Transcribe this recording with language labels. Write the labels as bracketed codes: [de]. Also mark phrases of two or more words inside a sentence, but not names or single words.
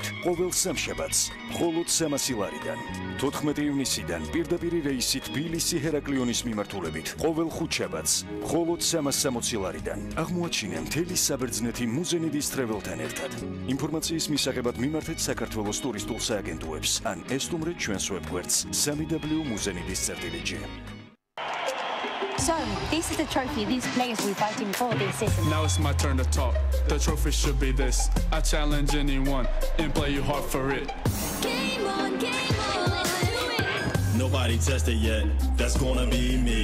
[ka] ყოველ სამშაბათს მხოლოდ 300 ლარიდან. 14 ივნისიდან პირდაპირ რეისი თბილისი ჰერაკლიონის მიმართულებით. ყოველ ხუთშაბათს მხოლოდ 360 ლარიდან. აღმოაჩინე მთელი საბერძნეთი მუზენიდის ტრეველთან ერთად. ინფორმაციის მისაღებად მიმართეთ საქართველოს ტურისტულ სააგენტოებს ან ესტუმრეთ ჩვენს ვებგვერდს www.muzenidis.com. [en] So, this is the trophy these players will be fighting for this season. Now it's my turn to talk. The trophy should be this. I challenge anyone and play you hard for it. Game on, game on. Nobody tested yet. That's gonna be me.